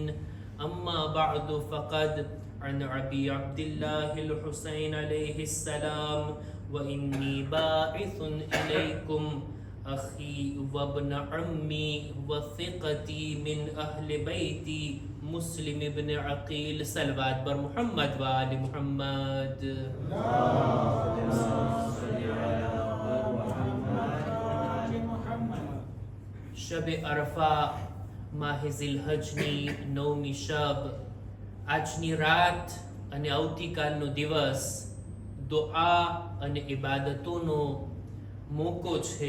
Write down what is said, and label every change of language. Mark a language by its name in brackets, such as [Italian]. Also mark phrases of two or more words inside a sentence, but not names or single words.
[Arabic] أما بعد فقد عن أبي عبد الله الحسين عليه السلام وإني باعث إليكم أخي وابن عمي وثقتي من أهل بيتي مسلم بن عقيل. [Persian] صلوات بر محمد وآل محمد. [Gujarati] શબ અરફા માહ ઝિલહજની 9મી શબ, આજની રાત અને આવતીકાલનો દિવસ દુઆ અને ઇબાદતોનો મોકો છે.